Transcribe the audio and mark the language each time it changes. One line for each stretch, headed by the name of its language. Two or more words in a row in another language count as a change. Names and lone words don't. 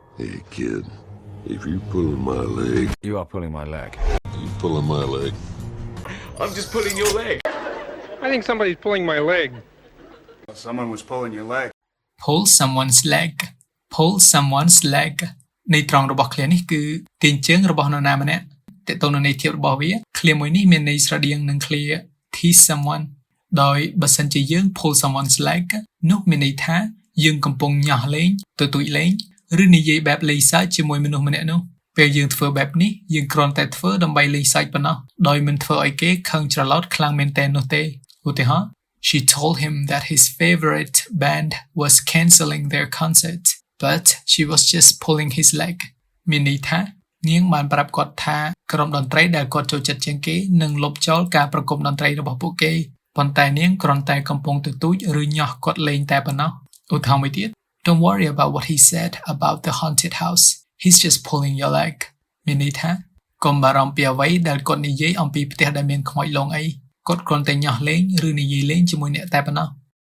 English: Hey, kid, if you pulling my leg, You are pulling my leg. you pulling my leg. I'm just pulling your leg. I think somebody's pulling my leg. Someone was pulling your leg. pull someone's leg pull someone's leg
Khmer: នៃត្រង់របស់ឃ្លានេះគឺទាញជើងរបស់នរណាម្នាក់តើតើនរន័យធៀបរបស់វាឃ្លាមួយនេះមាន ន័យស្រដៀងនឹងឃ្លា
English: tease someone
Khmer: ដោយបើសិនជាយើង
English: pull someone's leg
Khmer: នោះមានន័យថាយើងកំពុងញាស់លេងទទូចលេងឬនិយាយបែបលេងសើចជាមួយមនុស្សម្នាក់នោះពេលយើងធ្វើបែបនេះយើងគ្រាន់តែធ្វើដើម្បីលេងសើចប៉ុណ្ណោះដោយមិនធ្វើឲ្យគេខឹងច្រឡោតខ្លាំងមែនទែននោះទេឧទាហរណ៍
English: She told him that his favorite band was cancelling their concert, but she was just pulling his leg.
Khmer: មានន័យថានាងបានប្រាប់គាត់ថាក្រុមតន្ត្រីដែលគាត់ចូលចិត្តជាងគេនឹងលុបចោលការប្រគំតន្ត្រីរបស់ពួកគេប៉ុន្តែនាងគ្រាន់តែកំពុងទទូចឬញាស់គាត់លេងតែប៉ុណ្ណោះឧទាហរណ៍មួយទៀត
English: Don't worry about what he said about the haunted house. He's just pulling your leg. មានន័យថាកុំបារម្ភពីអ្វីដែលគាត់និយាយអំពីផ្ទះដែលមានខ្មោចលងអីគាត់គ្រាន់តែញាស់លេងឬនិយាយលេងជាមួយអ្នកតែប៉ុណ្ណោះ